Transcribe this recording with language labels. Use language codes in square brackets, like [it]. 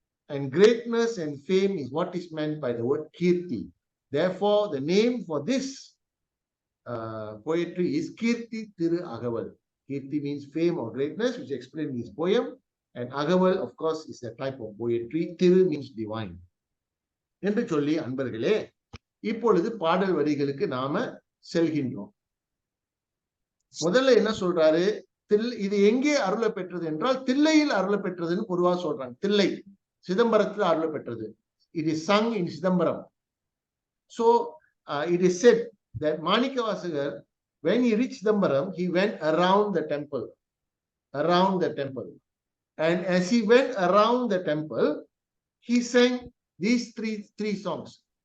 [en] And greatness and fame is what is meant by the word Keerthi. Therefore, the name for this poetry is Keerthi Tiruagaval. Keerthi means fame or greatness, which is explained in this poem. And Agaval, of course, is a type of poetry. Tiru means divine. [ta] என்று சொல்லி அன்பர்களே, இப்பொழுது பாடல் வரிகளுக்கு நாம செல்கின்றோம். முதல்ல என்ன சொல்றாரு? இது எங்கே அருள பெற்றது என்றால் தில்லையில் அருள பெற்றதுன்னு பொதுவா சொல்றாங்க. தில்லை சிதம்பரத்தில் அருள பெற்றது. [en] It is sung in Sidambaram. So it is said that Manikavasagar, when he reached Sidambaram, he went around the temple. And as he went around the temple, he sang these three songs.